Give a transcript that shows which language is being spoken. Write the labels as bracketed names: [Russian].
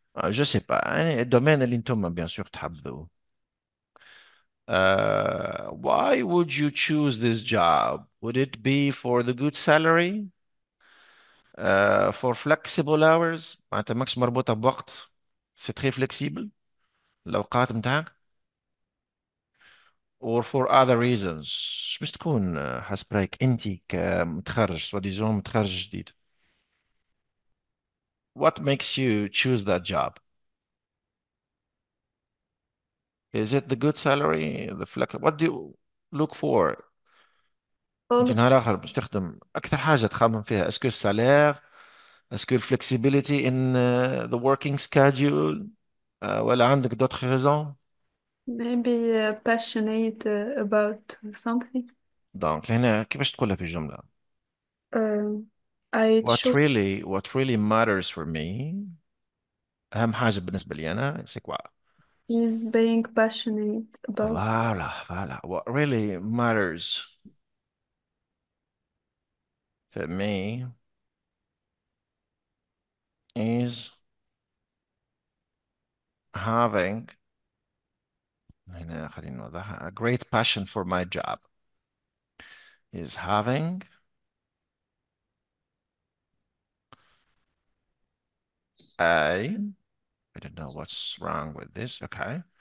[French] Je sais pas [Arabic] يعني الدومين اللي انتم [French] bien sûr [Arabic] تحبذوه. [English] Why would you choose this job? Would it be for the good salary? For flexible hours [Arabic] معناتها ماكش مربوطة بوقت. [French] C'est très flexible [Arabic] الأوقات متاعك. [English] or for other reasons. [Arabic] مش تكون حسب رأيك أنت كمتخرج سواديزون متخرج جديد. [English] What makes you choose that job? Is it the good salary, the flex? What do you look for? All [Arabic] أنت [English] of [Arabic] نهار آخر باش تخدم أكثر حاجة تخمم فيها اسكو السالير [French] Est-ce que [English] flexibility in the working schedule [Arabic] ولا عندك [French] d'autres raisons؟ [English] maybe passionate about something. [Arabic] Donc هنا كيفاش تقولها في جملة؟ [English] Um, I choose What really matters for me [Arabic] أهم حاجة بالنسبة لي أنا [French] c'est quoi? [English] is being passionate about. Voilà. What really matters for me is having [Arabic] هنا خلينا نوضحها [English] a great passion for my job is having a I don't know what's wrong with this. Okay.